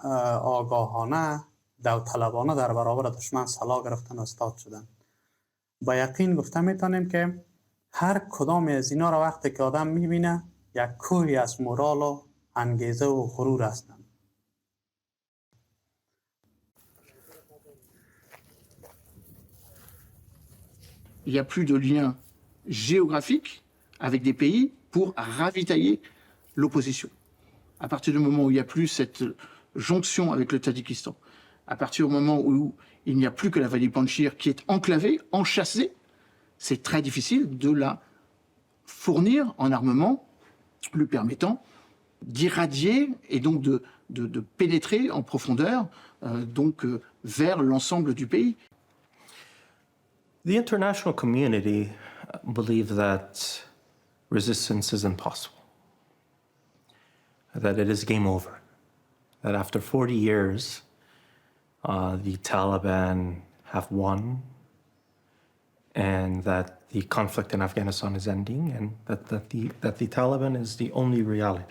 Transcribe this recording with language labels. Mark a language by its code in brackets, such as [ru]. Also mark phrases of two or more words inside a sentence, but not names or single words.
[fa] آگاهانه داوطلبانه در برابر دشمن سلاح گرفتن و استاد شدن. با یقین گفته میتونیم که هر کدام از اینا را وقتی که آدم میبینه یک کوهی از مورال و انگیزه و غرور هستند. [fr] Il n'y a plus de lien géographique avec des pays pour ravitailler l'opposition. À partir du moment où il n'y a plus cette jonction avec le Tadjikistan, à partir du moment où il n'y a plus que la vallée Panjshir qui est enclavée, enchâssée, c'est très difficile de la fournir en armement lui permettant d'irradier et donc de pénétrer en profondeur vers l'ensemble du pays. [en] The international community believes that resistance is impossible, that it is game over, that after 40 years, the Taliban have won, and that the conflict in Afghanistan is ending, and that the Taliban is the only reality.